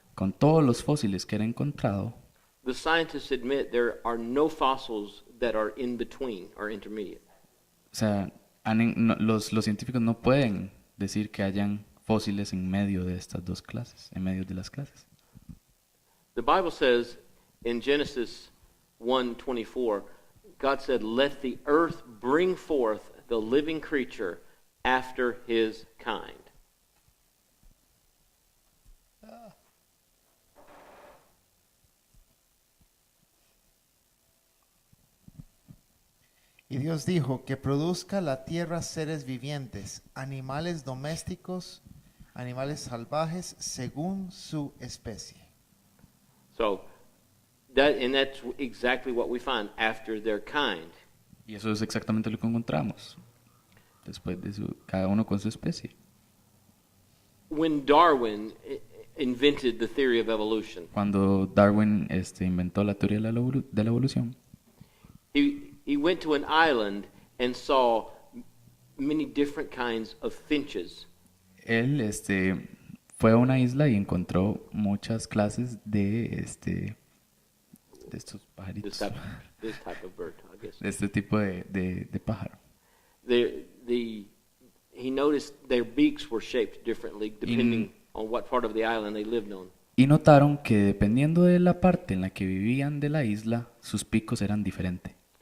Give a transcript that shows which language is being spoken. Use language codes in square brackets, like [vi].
[es] Con todos los fósiles que han encontrado, [en] the scientists admit there are no fossils that are in between or intermediate. [es] o sea, los científicos no pueden decir que hayan fósiles en medio de estas dos clases, en medio de las clases. [en] The Bible says in Genesis 1:24, God said, "Let the earth bring forth the living creature after his kind." [es] Y Dios dijo que produzca la tierra seres vivientes, animales domésticos, animales salvajes, según su especie. [en] So, that's exactly what we find after their kind. [es] Y eso es exactamente lo que encontramos. Después de cada uno con su especie. [en] When Darwin invented the theory of evolution, [es] Cuando Darwin inventó la teoría de la evolución, [en] he went to an island and saw many different kinds of finches. [es] él fue a una isla y encontró muchas clases de estos pajaritos, [en] This type of bird, I guess. [es] de este tipo de pájaro. [en] He noticed their beaks were shaped differently depending on what part of the island they lived on. [es] Y notaron que dependiendo de la parte en la que vivían de la isla, sus picos eran diferentes.